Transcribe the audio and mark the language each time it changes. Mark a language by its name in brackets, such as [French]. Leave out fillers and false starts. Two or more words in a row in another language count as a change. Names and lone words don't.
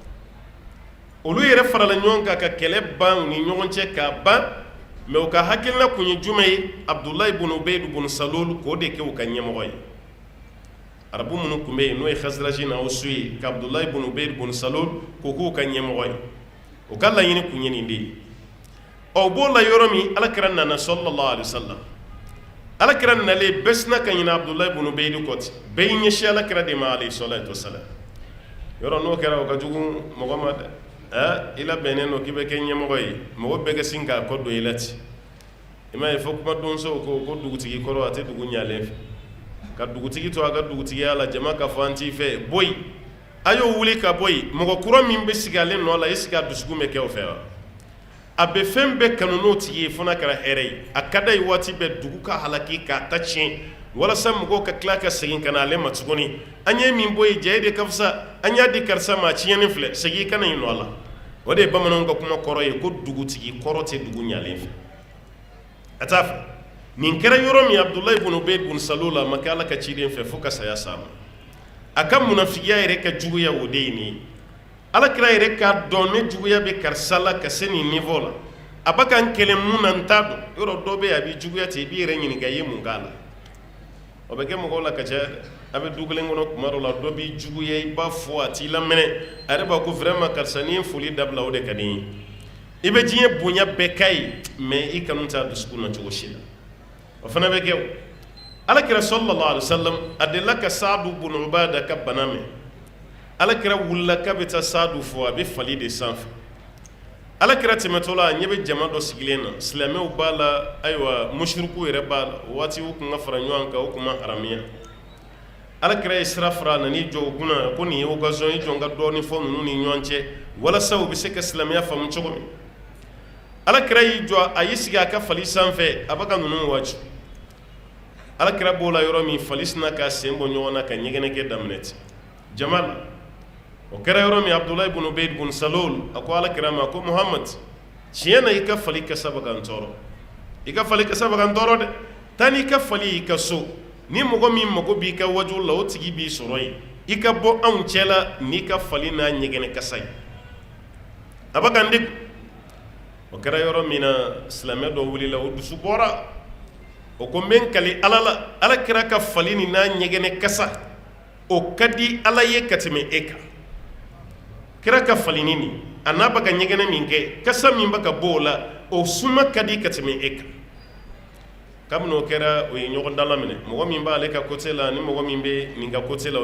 [Bambara] olu yɛrɛ farala ɲɔgɔn kan ka kɛlɛ ban u ni ɲɔgɔn cɛ k'a ban mais u ka hakilina kun ye jumɛn ye Abdulahi ibn Ubayd ibn Salul k'o de kɛ u ka ɲɛmɔgɔ ye arabu minnu tun bɛ yen n'o ye Khazraji n'aw su ye ka Abdulahi ibn Ubayd ibn Salul k'o k'u ka ɲɛmɔgɔ ye o ka laɲini kun ye nin de ye ɔ b'o la yɔrɔ min alakira nana [Arabic] صلى الله عليه وسلم [Bambara] alakira nalen bɛɛ sina ka ɲinɛ Abdulahi ibn Ubayd kɔ ten bɛɛ y'i ɲɛsin alakira de ma [Arabic] عليه الصلاة والسلام [Bambara] yɔrɔ n'o kɛra o ka jugu mɔgɔ ma dɛ i labɛnnen don k'i bɛ kɛ ɲɛmɔgɔ ye mɔgɔ bɛɛ ka sin k'a kɔ don i la ten i m'a ye fɔ kuma donsow ko dugutigi kɔrɔ a tɛ dugu ɲalen fɛ ka dugutigi to a ka dugutigiya la jama ka fɔ an t'i fɛ bɔ yen a y'o wuli ka bɔ yen mɔgɔ kura min bɛ sigi ale nɔ la [French] est-ce que [Bambara] a dusukun bɛ kɛ o fɛ wa a bɛ fɛn bɛɛ kanu n'o tigi ye fo n'a kɛra hɛrɛ ye a ka d'a ye waati bɛɛ dugu ka halaki k'a ta tiɲɛ walasa mɔgɔw ka tila ka segin ka na ale ma tuguni an ye min bɔ yen jɛ e de ka fisa an y'a di karisa ma a tiɲɛni filɛ segin i kana yen nɔ a la o de ye bamananw ka kuma kɔrɔ ye ko dugutigi kɔrɔ tɛ dugu ɲalen fɛ a t'a fɛ nin kɛra yɔrɔ min Abdulahi ibn Ubayd ibn Salul a ma kɛ ala ka ciden fɛ fo ka saya s'a ma a ka munafigiya yɛrɛ ka juguya o de ye nin ye alakira yɛrɛ k'a dɔn ne juguya bɛ karisa la ka se nin niveau la a bɛ ka n kɛlɛ mun na n t'a dɔn yɔrɔ dɔ bɛ yen a b'i juguya ten i b'i yɛrɛ ɲininka i ye mun k'a la o bɛ kɛ mɔgɔw la ka caya dɛ a bɛ du kelen kɔnɔ tuma dɔ la dɔ b'i juguya i b'a fɔ a t'i lamɛnɛ a yɛrɛ b'a ko vraiment karisa n'i ye foli dabila o de ka di n ye i bɛ diɲɛ bonya bɛɛ k'a ye mais i kanu t'a dusukun na cogo si la o fana bɛ kɛ o alakira [Arabic] صلى الله عليه وسلم [Bambara] a delila ka Saadu ibn Ubaada ka bana mɛn alakira wulila k'a bɛ taa Saadu fɔ a bɛ fali de sanfɛ alakira tɛmɛtɔ la a ɲɛ bɛ jama dɔ sigilen na silamɛw b'a la ayiwa mushriku yɛrɛ b'a la o waati u kun ka fara ɲɔgɔn kan u kun ma haramiya alakira ye sira fara a nan'i jɔ u kunna ko nin ye occasion i jɔ n ka dɔɔni fɔ ninnu ni ɲɔgɔn cɛ walasa u bɛ se ka silamɛya faamu cogo min alakira y'i jɔ a y'i sigi a ka fali sanfɛ a bɛ ka ninnu waaju alakira b'o la yɔrɔ min fali sina k'a sen bɔ ɲɔgɔn na ka ɲɛgɛnɛ kɛ daminɛ ten jama la o kɛra yɔrɔ min Abdulahi ibn Ubayd ibn Salul a ko alakira ma ko Muhammad tiɲɛ na i ka fali kasa bɛ ka n tɔɔrɔ i ka fali kasa bɛ ka n tɔɔrɔ dɛ taa n'i ka fali y'i ka so ni mɔgɔ min mago b'i ka waju la o tigi b'i sɔrɔ yen i ka bɔ anw cɛ la n'i ka fali n'a ɲɛgɛnɛ kasa ye a bɛ ka n degun o kɛra yɔrɔ min na silamɛ dɔ wulila o dusu bɔra o ko n bɛ n kali ala la alakira ka fali ni n'a ɲɛgɛnɛ kasa o ka di ala ye ka tɛmɛ e kan kira ka falini nin a n'a bɛ ka ɲɛgɛnɛ min kɛ kasa min bɛ ka bɔ o la o suma ka di ka tɛmɛ e kan kabini o kɛra o ye ɲɔgɔn dala minɛ mɔgɔ min b'ale ka côté la ni mɔgɔ min bɛ nin ka côté la o